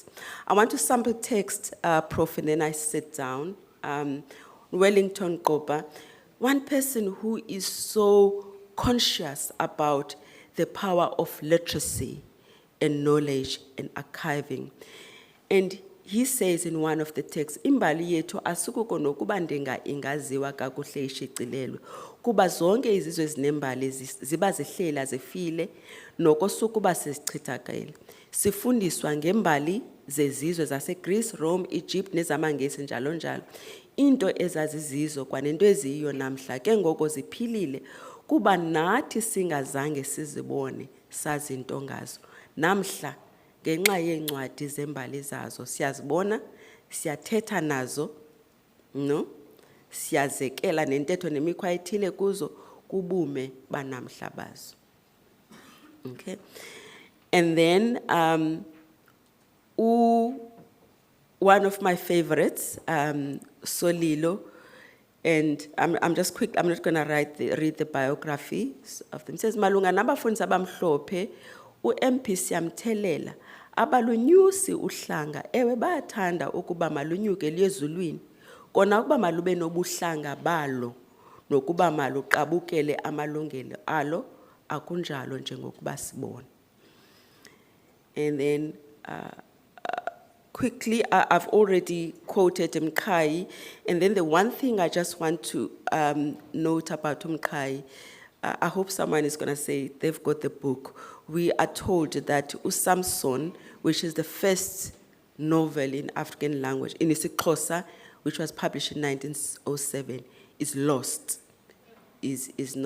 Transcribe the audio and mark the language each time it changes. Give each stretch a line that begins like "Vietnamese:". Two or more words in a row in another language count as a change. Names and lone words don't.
English: I want to sample text, Prof, and then I sit down. Wellington Kopa, one person who is so conscious about the power of literacy and knowledge and archiving. And he says in one of the texts,
Xhosa: imbali yethu asikuko nokuba ndenga ingaziwa kakuhle ishicilelwe kuba zonke izizwe ezinembali ziba zihlela zifile noko sukuba sizichithakele. Sifundiswa ngembali zezizwe zaseGreece, Rome, Egypt nezamangesi njalo njalo. Into ezazizizo kwanento eziyiyo namhla ke ngoko ziphilile kuba nathi singazange sizibone sazi into ngazo. Namhla ngenxa yeencwadi zembali zazo siyazibona, siyathetha nazo, no? Siyazekela nentetho nemikhwa ethile kuzo kubume banamhla bazo.
English: Okay? And then one of my favorites, Solilo, and I'm just quick, I'm not going to read the biography of them. It says,
Xhosa: Malunga nabafundi abamhlophe, u-MP siyamthelela, abalunyusi uhlanga, ewe bayathanda ukuba malunyuke liyezulwini, kona ukuba malube nobuhlanga balo, nokuba maluqabukele amalungelo alo, akunjalo njengokuba sibona.
English: And then, quickly, I've already quoted Mkai, and then the one thing I just want to note about Mkai, I hope someone is going to say they've got the book. We are told that uSamson, which is the first novel in African language, in isiXhosa, which was published in 1907, is lost, is no.